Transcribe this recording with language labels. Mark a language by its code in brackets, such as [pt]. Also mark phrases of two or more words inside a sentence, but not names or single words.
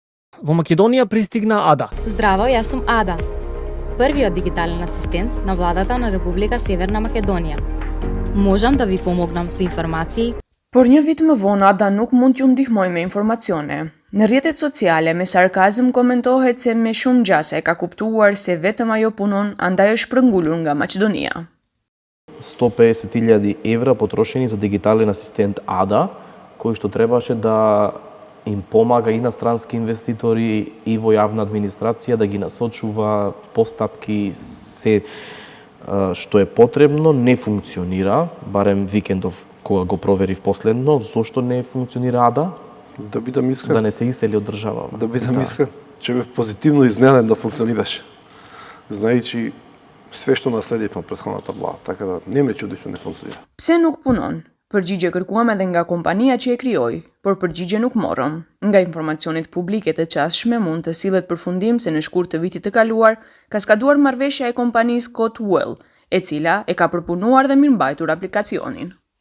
[mk] Во Македонија пристигна Ада. Здраво, јас сум Ада, првиот дигитален асистент на владата на Република Северна Македонија. Можам да ви помогнам со информации. [sq] Por një vit më vonë Ada nuk mund t'ju ndihmoj me informacione. Në rrjetet sociale me sarkazm komentohet se me shumë gjasa e ka kuptuar se vetëm ajo punon, andaj është shpërngulur nga Maqedonia. [mk] 150.000 евра потрошени за дигитален асистент Ада, кој што требаше да им помага инострански инвеститори и во јавна администрација да ги насочува постапки се што е потребно, не функционира, барем викендов кога го проверив последно. Зошто не функционира Ада? Да бидам искрен. Да не се iseli од државава. Да бидам искрен, че бев позитивно изненаден да функционираше. Знаејќи све што наследив на претходната влада, така да не ме чуди што не функционира. [sq] Pse nuk punon? Përgjigje kërkuam edhe nga kompania që e krijoi, por përgjigje nuk morëm. Nga informacionet publike të çastshme mund të sillet përfundim se në shkurt të vitit të kaluar ka skaduar marrëveshja e kompanisë Cotwell, e cila e ka përpunuar dhe mirëmbajtur aplikacionin.